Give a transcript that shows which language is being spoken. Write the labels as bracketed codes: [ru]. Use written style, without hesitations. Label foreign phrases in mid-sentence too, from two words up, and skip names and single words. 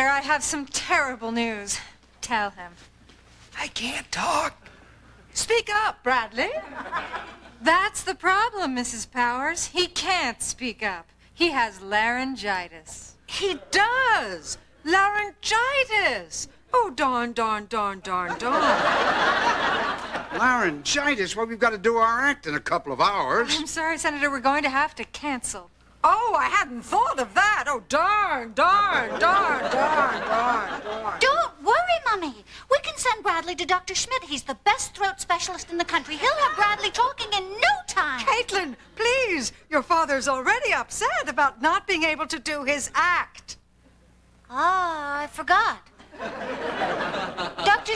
[en] I have some terrible news. Tell him. I can't talk. Speak up, Bradley. That's the problem, Mrs. Powers. He can't speak up. He has laryngitis. He does. Laryngitis. Oh, darn, darn, darn, darn, darn. Laryngitis? Well, we've got to do our act in a couple of hours. I'm sorry, Senator. We're going to have to cancel. Oh, I hadn't thought of that. Oh, darn, darn, darn, darn, darn, darn. Don't worry, Mummy. We can send Bradley to Dr. Schmidt. He's the best throat specialist in the country. He'll have Bradley talking in no time. Caitlin, please. Your father's already upset about not being able to do his act. Ah, I forgot. Dr.